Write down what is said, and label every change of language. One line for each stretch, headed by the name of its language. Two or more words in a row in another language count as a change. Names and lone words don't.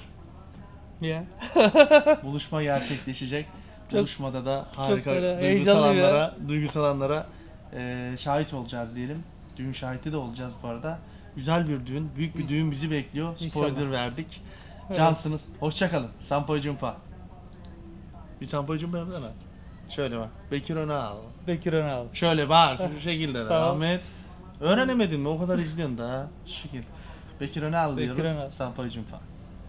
Turkish: Ya. Buluşma gerçekleşecek. Buluşmada da harika böyle duygusal heyecanlıyım ya. duygusal anlara şahit olacağız diyelim. Düğün şahidi de olacağız bu arada. Güzel bir düğün, büyük bir düğün bizi bekliyor. Spoiler İnşallah. verdik. Evet. Cansınız. Hoşça kalın.
Indonesian: Sampai jumpa. Bir Sampai jumpa yapsana.
Turkish: Şöyle bak. Bekir Önal. Bekir Önal. Şöyle bak şu şekilde de Tamam. Ahmet. Öğrenemedin mi? O kadar izliyorsun da. Şu şekilde. Bekir Önal diyoruz. Bekir Önal.
Indonesian: Sampai jumpa.